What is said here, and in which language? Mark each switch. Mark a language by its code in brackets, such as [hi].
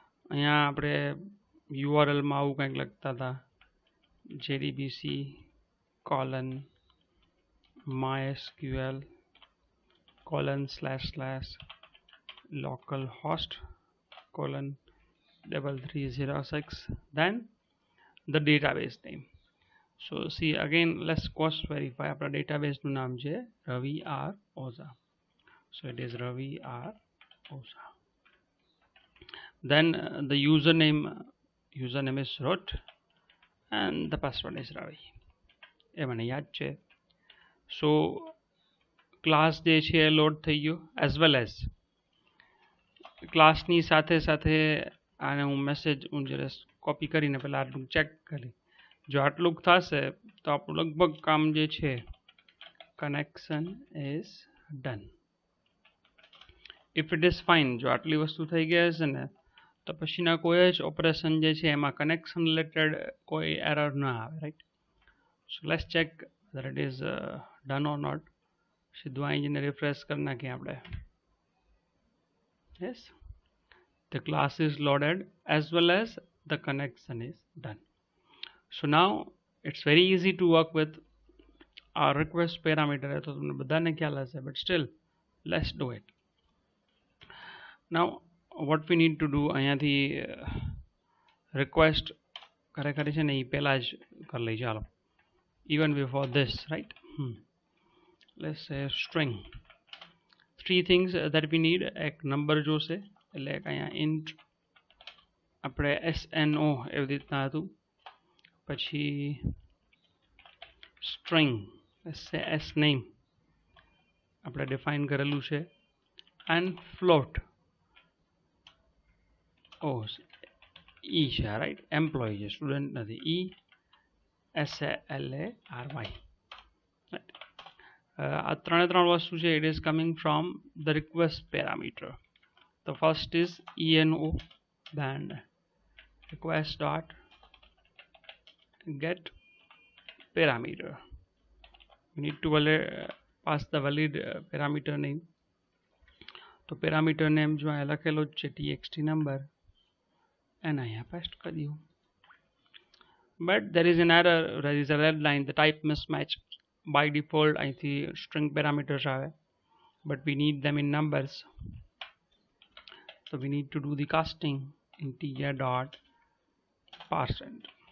[gu] અહીંયા આપણે યુઆરએલમાં આવું કંઈક લખતા હતા, JDBC colon MySQL ://localhost :3306, then the database name. [en] So see again, let's cross verify. [gu] આપણા ડેટાબેઝનું નામ છે રવિ R Oza. [en] So it is Ravi R Oza. Then the username is root and the password is Ravi. [gu] એ મને યાદ છે. So class જે છે એ load થઈ ગયો, એઝ વેલ એઝ ક્લાસની સાથે સાથે આને હું મેસેજ હું જરા કોપી કરીને પહેલાં આટલું ચેક કરી. જો આટલું થશે તો આપણું લગભગ કામ જે છે connection is done. [en] if it is fine, [gu] જો આટલી વસ્તુ થઈ ગઈ હશે ને તો પછીના કોઈ જ ઓપરેશન જે છે એમાં કનેક્શન રિલેટેડ કોઈ એરર ના આવે, right. [en] So let's check whether it is done or not. [gu] સીધું અહીં જઈને રિફ્રેશ કરી નાખીએ આપણે. [en] Yes, the class is loaded as well as the connection is done. So now it's very easy to work with our request parameter. [gu] તો તમને બધાને ખ્યાલ હશે, [en] but still let's do it. Now what we need to do, [gu] અહીંયાથી request ખરેખર છે ને એ પહેલાં જ કરી લઈ. ચાલો, [en] even before this, right? Let's say string. Three things that we need. [gu] એક નંબર જોશે એટલે અહીંયા ઇન્ટ આપણે SNO એવી રીતના હતું. પછી સ્ટ્રિંગ S નેમ આપણે ડિફાઇન કરેલું છે. [en] And float E છે, right. [gu] એમ્પ્લોય છે, સ્ટુડન્ટ નથી. ESALARY. આ ત્રણે ત્રણ વસ્તુ છે. [en] It is coming from the request parameter. The first is ENO, then request dot get parameter. We need to pass the valid parameter name. [gu] તો parameter name જો અહીંયા લખેલો જ છે txt number and અહીંયા paste કરી દઉં. [en] But there is an error, there is a red line, the type mismatch. By default અહીંથી string parameters આવે, but we need them in numbers. So we need to do the casting in tr dot parseInt.